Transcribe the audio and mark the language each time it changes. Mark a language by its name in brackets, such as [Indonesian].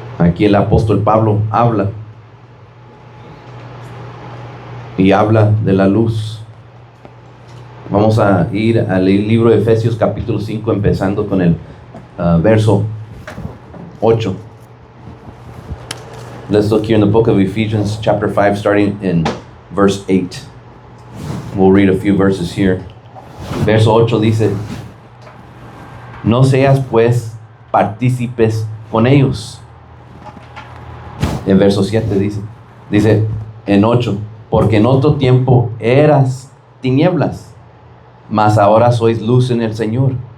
[Spanish] Aquí el apóstol Pablo habla y habla de la luz. Vamos a ir al libro de Efesios capítulo 5, empezando con el verso 8. [English] Let's look here in the book of Ephesians chapter 5, starting in verse 8. We'll read a few verses here. [Spanish] Verso 8 dice: no seas pues partícipes con ellos. En verso 7 dice en 8, porque en otro tiempo eras tinieblas, mas ahora sois luz en el Señor.